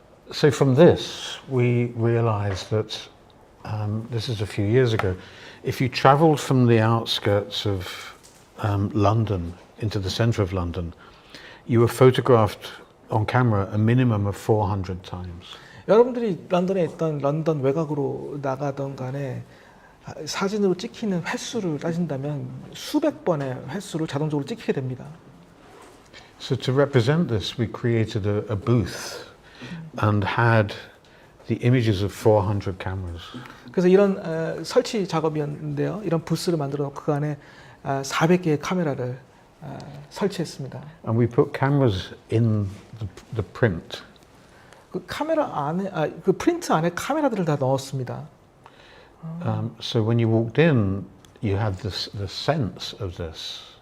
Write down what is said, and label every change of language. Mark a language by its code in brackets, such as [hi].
[en] So from this, we realized that this is a few years ago. If you traveled from the outskirts of London into the center of London, you were photographed on camera a minimum of 400 times. [ko] 여러분들이 런던에 있던 런던 외곽으로 나가던 간에 사진으로 찍히는 횟수를 따진다면 수백 번의 횟수를 자동적으로 찍히게 됩니다. [en] So to represent this, we created a booth and had the images of 400 cameras. [ko] 그래서 이런 설치 작업이었는데요. 이런 부스를 만들어 놓고 그 안에 400개의 카메라를 설치했습니다. [en] And we put cameras in the print. [ko] 그 카메라 안에 그 프린트 안에 카메라들을 다 넣었습니다. [en] So when you walked in, you had the sense of this.